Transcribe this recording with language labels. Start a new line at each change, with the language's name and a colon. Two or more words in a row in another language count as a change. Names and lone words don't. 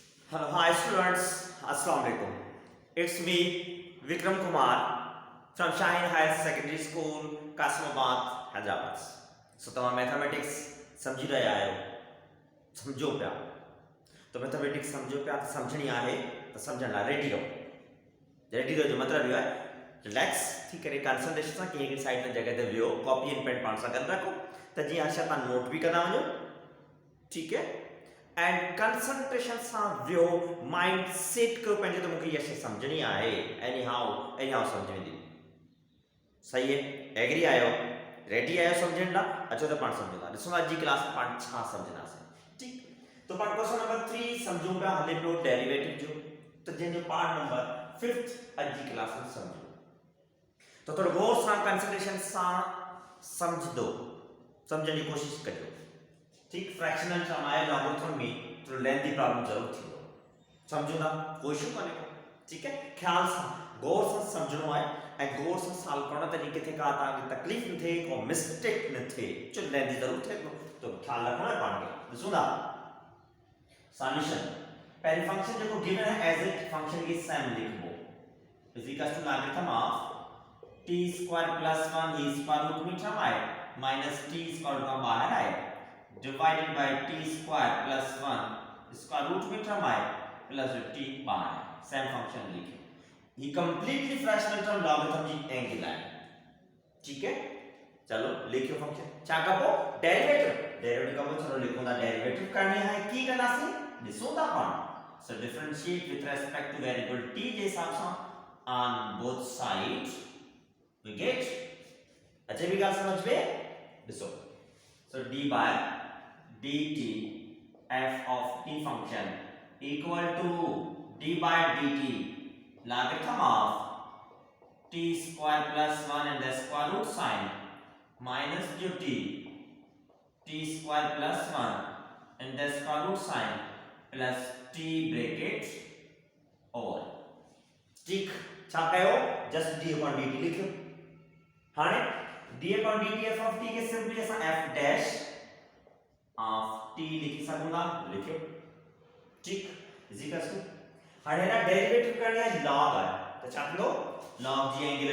English: Hello, hi students.
Arabic: السلام عليكم.
English: It's me, Vikram Kumar from Shaheen Higher Secondary School, Kasimabad, Hyderabad. So,
Sindhi: तमाम मैथमेटिक्स समझी रहे आयो समझो पिया तो मैथमेटिक्स समझो पिया तो समझणी आहे तो समझण लाइ रेडी रहो जो मतलब इहो आहे रिलैक्स थी करे कंसंट्रेशन सां कंहिं साइड में जगह ते वियो
English: copy and pen
Sindhi: पाण सां गॾु रखो त जीअं हर शइ तव्हां नोट बि कंदा वञो ठीक है एंड कंसंट्रेशन सां वियो माइंड सेट कयो पंहिंजो त मूंखे इहा शइ सम्झणी आहे
English: any how
Sindhi: सम्झ वेंदी सही है एग्री आयो रेडी आयो सम्झण लाइ अचो त पाण सम्झूं था ॾिसो अॼु जी क्लास में पाण छा सम्झंदासीं ठीक तो पाण
English: question number 3
Sindhi: सम्झूं पिया हले पियो डेरिवेटिव जो तो जंहिंजो
English: part number 5th
Sindhi: अॼु जी क्लास में सम्झो तो थोड़ो गौर सां कंसंट्रेशन सां सम्झंदो सम्झण जी कोशिश कजो ठीक
English: fractional term
Sindhi: आहे लॉगरिथम में थोड़ो लेंथी प्रॉब्लम जरूर थींदो समझो था कोई इशू काने को ठीक है ख्याल सां गौर सां सम्झणो आहे ऐं गौर सां सॉल्व करण त किथे का तव्हांखे तकलीफ़ न थिए को मिस्टेक न थिए छो लेंथी ज़रूर थिए तो ख्याल रखना है पाण खे ॾिसूं था सॉल्यूशन पहले फंक्शन जो गिवन है
English: as it function
Sindhi: की सेम लिखबो
English: is equal to logarithm of t square plus 1 e square root
Sindhi: में टर्म आए
English: minus t square
Sindhi: का बाहर आए
English: divided by t square plus 1 square root
Sindhi: में टर्म आए
English: plus t
Sindhi: बाहर है
English: same function
Sindhi: लिखे ये
English: completely fractional
Sindhi: टर्म लॉगरिथम जी एंगल है
English: ठीक है
Sindhi: चलो लिखियो फंक्शन क्या कहो डेरिवेटिव का चलो लिखो ना डेरिवेटिव करनी है की करना से ॾिसो था पाण
English: so differentiate with respect to variable t
Sindhi: जे हिसाब सां
English: on both sides we get
Sindhi: अच्छा भी गाल समझ में ॾिसो
English: so d by dt f of t function equal to d by dt logarithm of t square plus 1 and the square root sign minus
Sindhi: जो
English: t square plus 1 and the square root sign plus t bracket over
Sindhi: ठीक छा कयो
English: just d upon dt
Sindhi: लिखो हाने
English: d upon dt f of t के simply असा f dash
Sindhi: ऑफ t लिखी सकूंगा लिखो ठीक
English: is equal to
Sindhi: हाने ना डेरिवेटिव करनी है log है तो छा करो log जी एंगल